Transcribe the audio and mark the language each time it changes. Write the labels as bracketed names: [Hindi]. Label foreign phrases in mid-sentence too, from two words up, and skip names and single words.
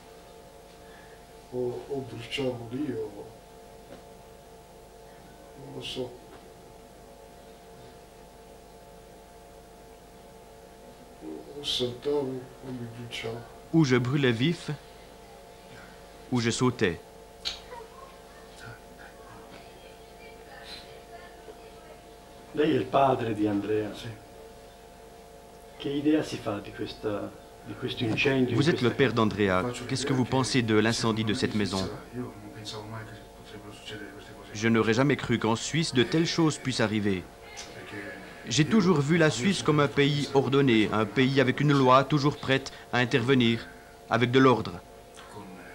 [French] Ou je brûlais vif, ou je sautais. [Italian] Lei è il padre di Andrea, sì. Che idea si fa di questo incendio? [French] Vous êtes le père d'Andrea. Qu'est-ce que vous pensez de l'incendie de cette maison? Je n'aurais jamais cru qu'en Suisse de telles choses puissent arriver. J'ai toujours vu la Suisse comme un pays ordonné, un pays avec une loi toujours prête à intervenir, avec de l'ordre.